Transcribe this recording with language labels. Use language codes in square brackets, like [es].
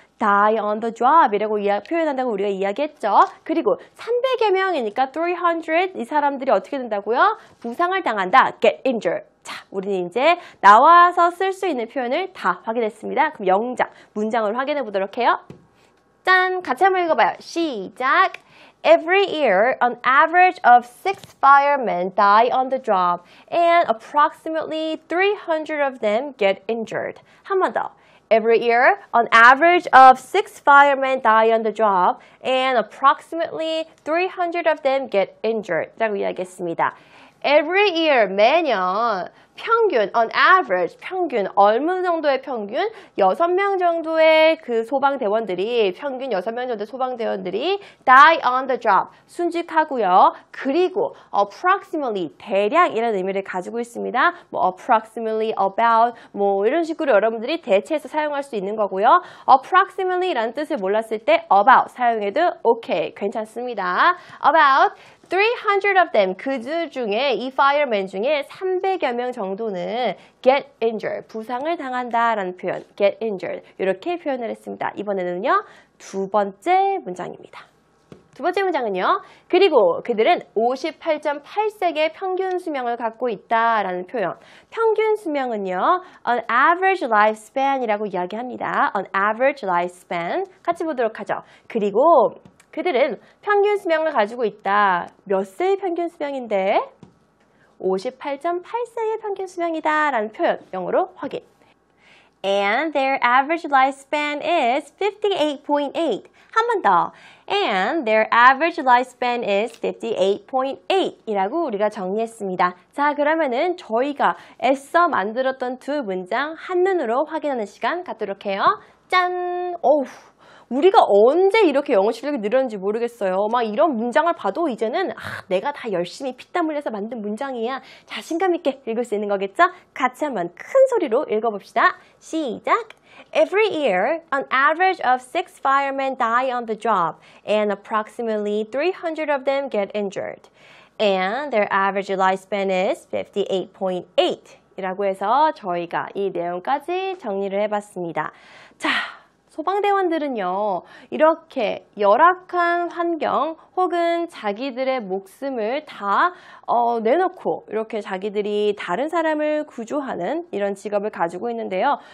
[en] die on the job [ko] 이라고 표현한다고 우리가 이야기했죠. 그리고 300여 명이니까 300 이 사람들이 어떻게 된다고요? 부상을 당한다. [en] get injured. [ko] 자, 우리는 이제 나와서 쓸 수 있는 표현을 다 확인했습니다. 그럼 영장, 문장을 확인해 보도록 해요. 짠! 같이 한번 읽어봐요. 시작! [en] Every year, an average of 6 firemen die on the job and approximately 300 of them get injured. [ko] 한 번 더. [en] Every year, an average of 6 firemen die on the job and approximately 300 of them get injured. [ko] 라고 이야기했습니다. [en] Every year, [ko] 매년 평균, [en] on average, [ko] 평균, 어느 정도의 평균? 6명 정도의 그 소방대원들이, 평균 6명 정도의 소방대원들이 [en] die on the job, [ko] 순직하고요. 그리고 approximately, 대략이라는 의미를 가지고 있습니다. 뭐 approximately, about, 뭐 이런 식으로 여러분들이 대체해서 사용할 수 있는 거고요. approximately라는 뜻을 몰랐을 때 about 사용해도 오케이, 괜찮습니다. [en] about 300 of them, [ko] 그들 중에 이 firemen 중에 300여 명 정도는 [en] get injured, [ko] 부상을 당한다라는 표현, get injured 이렇게 표현을 했습니다. 이번에는요, 두 번째 문장입니다. 두 번째 문장은요. 그리고 그들은 58.8세의 평균 수명을 갖고 있다라는 표현. 평균 수명은요. [en] An average lifespan [ko] 이라고 이야기합니다. [en] An average lifespan. [ko] 같이 보도록 하죠. 그리고 그들은 평균 수명을 가지고 있다. 몇 세의 평균 수명인데? 58.8세의 평균 수명이다 라는 표현. 영어로 확인. [en] And their average lifespan is 58.8. [ko] 한 번 더. [en] And their average lifespan is 58.8 [ko] 이라고 우리가 정리했습니다. 자, 그러면은 저희가 애써 만들었던 두 문장 한눈으로 확인하는 시간 갖도록 해요. 짠! 어우. 우리가 언제 이렇게 영어 실력이 늘었는지 모르겠어요. 막 이런 문장을 봐도 이제는 내가 다 열심히 피땀 흘려서 만든 문장이야. 자신감 있게 읽을 수 있는 거겠죠? 같이 한번 큰 소리로 읽어봅시다. 시작! [en] Every year, an average of 6 firemen die on the job, and approximately 300 of them get injured. And their average lifespan is 58.8 [ko] 이라고 해서 저희가 이 내용까지 정리를 해봤습니다. 자, 소방대원들은요, 이렇게 열악한 환경 혹은 자기들의 목숨을 다 내놓고 이렇게 자기들이 다른 사람을 구조하는 이런 직업을 가지고 있는데요.